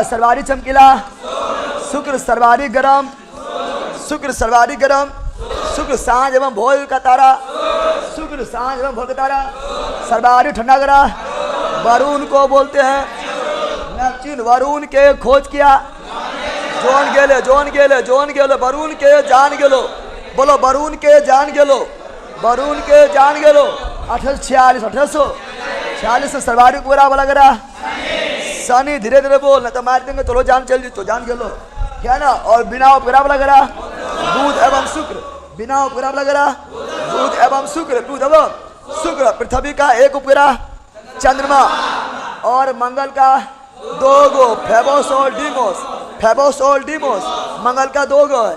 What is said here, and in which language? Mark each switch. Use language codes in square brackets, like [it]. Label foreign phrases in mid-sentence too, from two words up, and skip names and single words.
[hi] सर्वाधिक चमकीला शुक्र, सर्वाधिक गर्म शुक्र, सर्वाधिक गर्म शुक्र, सांझ एवं भोर का तारा शुक्र, सांझ एवं भोर का तारा। सर्वाधिक ठंडा ग्रह वरुण को बोलते हैं नेपच्यून। वरुण के खोज किया जॉन गेले, जॉन गेले, जॉन गेले, वरुण के जान गेलो, बोलो वरुण के जान गेलो, वरुण के जान गेलो। 1846 से सर्वाधिक बुरा वाला ग्रह शनि, धीरे धीरे बोल ना तो मार देंगे, चलो जान चल जी तो जान गेलो, क्या है ना। और बिना उपग्रह वाला ग्रह बुध एवं शुक्र, बिना उपग्रह वाला ग्रह बुध एवं शुक्र, बुध एवं शुक्र। पृथ्वी का एक उपग्रह चंद्रमा और मंगल का 2 गो, फेबोस और डीमोस, फेबोस और डीमोस, मंगल का 2 गो है।